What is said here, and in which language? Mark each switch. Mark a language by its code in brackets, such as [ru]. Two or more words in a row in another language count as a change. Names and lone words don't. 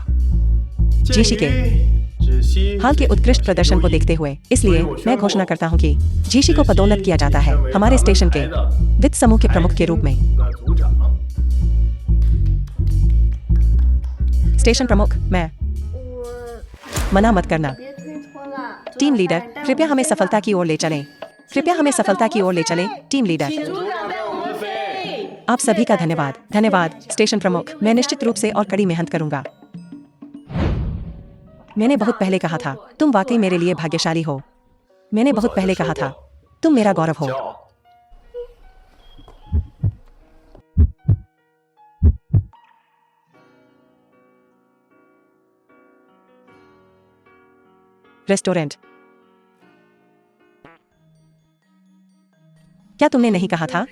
[hi] जीशी के हाल के उत्कृष्ट प्रदर्शन को देखते हुए इसलिए मैं घोषणा करता हूं कि जीशी को पदोन्नत किया जाता है हमारे स्टेशन के वित्त समूह के प्रमुख के रूप में। स्टेशन प्रमुख, मैं [zh] 我 [hi] मना मत करना। [zh] 别推脱了。 [en] team leader, [hi] कृपया हमें सफलता की ओर ले चलें। कृपया हमें सफलता की ओर ले चलें। [en] team leader, [zh] 组长带我们飞。 [hi] आप सभी का धन्यवाद। धन्यवाद स्टेशन प्रमुख, मैं निश्चित रूप से और कड़ी मेहनत करूंगा। मैंने बहुत पहले कहा था, तुम वाकई मेरे लिए भाग्यशाली हो। मैंने बहुत पहले कहा था, तुम मेरा गौरव हो। रेस्टोरेंट, क्या तुमने नहीं कहा था?